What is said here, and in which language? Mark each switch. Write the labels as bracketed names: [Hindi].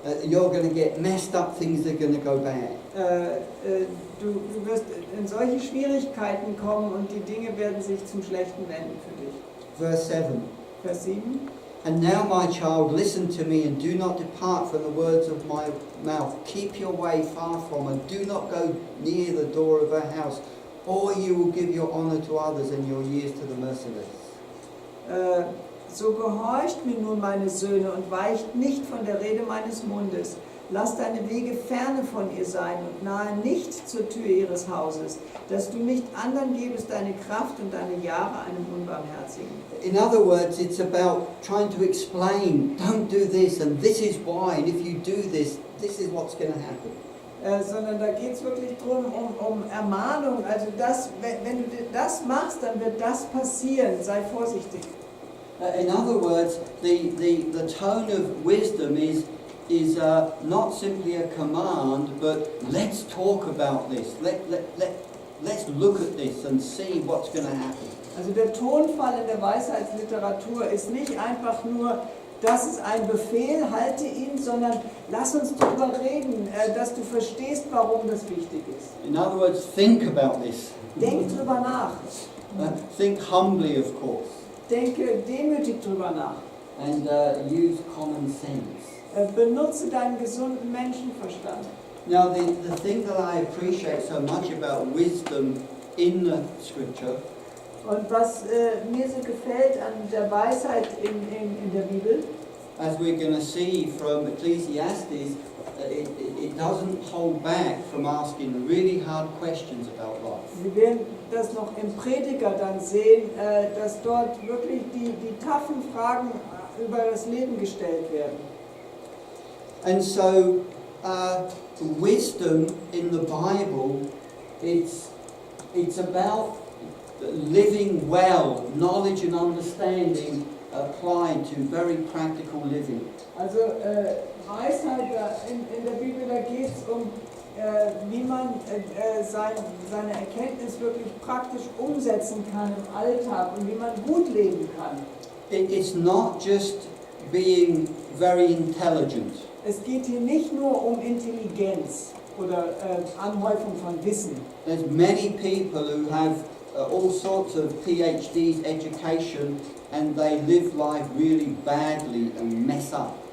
[English] You're going to get messed up, things are going to go bad. [German] Du wirst in solche Schwierigkeiten kommen und die Dinge werden sich zum Schlechten wenden für dich. [English] Verse 7. [German] Vers 7. [English] And now, my child, listen to me and do not depart from the words of my mouth. Keep your way far from her. Do not go near the door of her house, or you will give your honor to others and your years to the merciless. [German] So gehorcht mir nun, meine Söhne, und weicht nicht von der Rede meines Mundes. Lass deine Wege ferne von ihr sein und nahe nicht zur Tür ihres Hauses, dass du nicht anderen gebest deine Kraft und deine Jahre einem Unbarmherzigen. [English] In other words, it's about trying to explain, don't do this and this is why, and if you do this, this is what's going to happen. [German] Sondern da geht es wirklich darum, um Ermahnung. Also wenn du das machst, dann wird das passieren. Sei vorsichtig. [English] In other words, the tone of wisdom is not simply a command, but let's talk about this. Let's look at this and see what's going to happen. [German] Also der Tonfall in der Weisheitsliteratur ist nicht einfach nur, das ist ein Befehl, halte ihn, sondern lass uns darüber reden, dass du verstehst, warum das wichtig ist. [English] In other words, think about this. [German] Denk drüber nach. [English] Think humbly, of course, [German] Denke demütig drüber nach. [English] and use common sense. [German] Benutze deinen gesunden Menschenverstand. [English] Now, the thing that I appreciate so much about wisdom in the Scripture [German] Und was mir so gefällt an der Weisheit in der Bibel, [English] as we're going to see from Ecclesiastes, it doesn't hold back from asking really hard questions about life. [German] wir werden das noch im Prediger dann sehen, dass dort wirklich die taffen Fragen über das Leben gestellt werden. [English] And so, wisdom in the Bible, it's about living well, knowledge and understanding applied to very practical living. [German] Also Weisheit in der Bibel, da geht es um, wie man seine Erkenntnis wirklich praktisch umsetzen kann im Alltag und wie man gut leben kann. [English] It's not just being very intelligent. [German] Es geht hier nicht nur um Intelligenz oder Anhäufung von Wissen. [English] There's many people who have all sorts of PhDs, education, and they live life really badly and mess up.